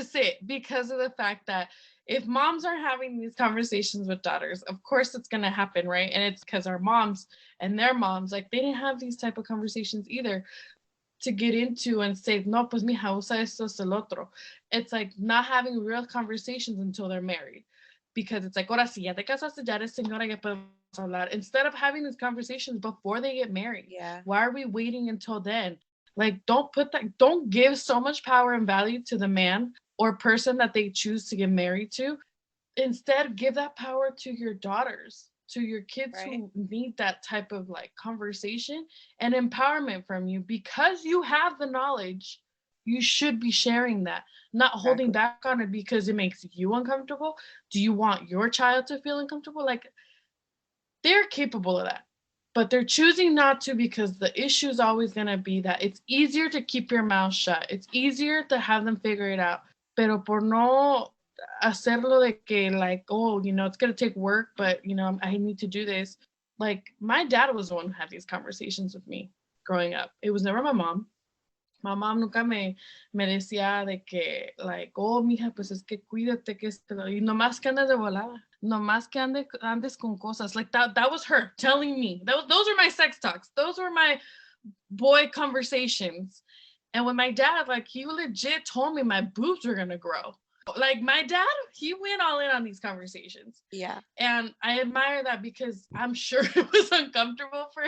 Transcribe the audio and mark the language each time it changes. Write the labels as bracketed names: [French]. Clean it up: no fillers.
[English] just it because of the fact that if moms are having these conversations with daughters, of course it's going to happen, right? And it's because our moms and their moms, like they didn't have these type of conversations either to get into and say, [Spanish] no, pues mija, usa esto, es el otro. [English] It's like not having real conversations until they're married. because it's like, [Spanish] ahora sí, ya te casaste, ya eres señora, ya podemos hablar. [English] Instead of having these conversations before they get married. Yeah. Why are we waiting until then? Like, don't give so much power and value to the man or person that they choose to get married to. Instead, give that power to your daughters, to your kids Right. who need that type of like conversation and empowerment from you, because you have the knowledge. You should be sharing that, not holding Exactly. back on it because it makes you uncomfortable. Do you want your child to feel uncomfortable? Like, they're capable of that, but they're choosing not to because the issue is always going to be that it's easier to keep your mouth shut. It's easier to have them figure it out. [Spanish] Pero por no hacerlo de que, [English] like, oh, it's going to take work, but, I need to do this. Like, my dad was the one who had these conversations with me growing up. It was never my mom. My mom [Spanish] nunca me decía de que, [English] like, oh, [Spanish] mija, pues es que cuídate, que esto, y nomás que andes de volada, nomás que andes con cosas. [English] Like, that was her telling me. Those are my sex talks. Those were my boy conversations. And with my dad, like, he legit told me my boobs were going to grow. Like, my dad, he went all in on these conversations. Yeah. And I admire that because I'm sure it was uncomfortable for